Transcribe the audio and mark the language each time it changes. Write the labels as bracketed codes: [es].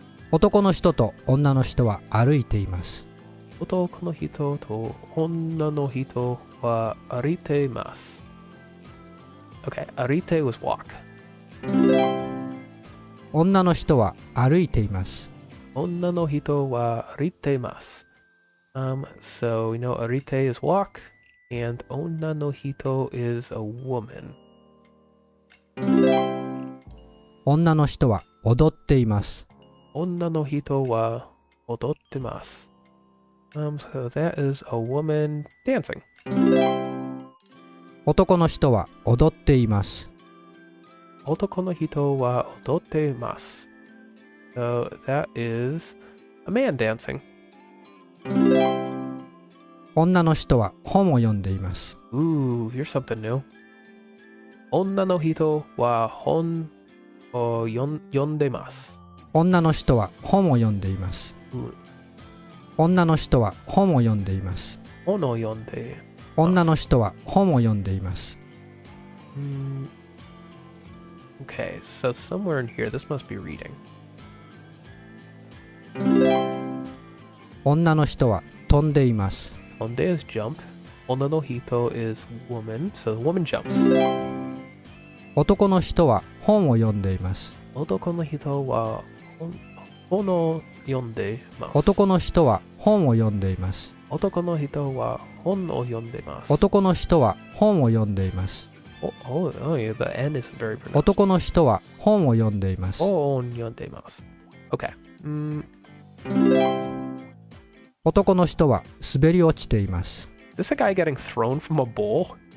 [ja] 男の人と女の人は歩いています。 Otoko no hito to onna no hito wa arite imasu. [en] Okay, arite was walk. [ja] 女の人は歩いています。 Onna no hito wa arite imasu. [en] So we know arite is walk, and [ja] onna no hito [en] is a woman. [ja] 女の人は踊っています。 Onna no hito wa odottemasu. [en] So that is a woman dancing. [ja] 男の人は踊っています。 Otoko no hito wa odottemasu. [en] So that is a man dancing. [ja] 女の人は本を読んでいます。 [en] Ooh, here's something new. [ja] Onna no hito wa hon o yondemasu. 女の人は本を読んでいます。女の人は本を読んでいます。 Hon o yonde. 女の人は本を読んでいます。 [en] Okay, so somewhere in here, this must be reading. [ja] 女の人は飛んでいます。 [en] Onde is jump. [ja] Onna no hito [en] is woman, so the woman jumps. [ja] 男の人は本を読んでいます。 Otoko no hito wa hon o yondemasu. 男の人は本を読んでいます。 Otoko no hito wa hon o yondemasu. 男の人は本を読んでいます。 [en] Oh, yeah, the N isn't very pronounced. [ja] 男の人は本を読んでいます。 On yondemasu. [en] Okay. [ja] 男の人は滑り落ちています。 [en] Is this a guy getting thrown from a bowl?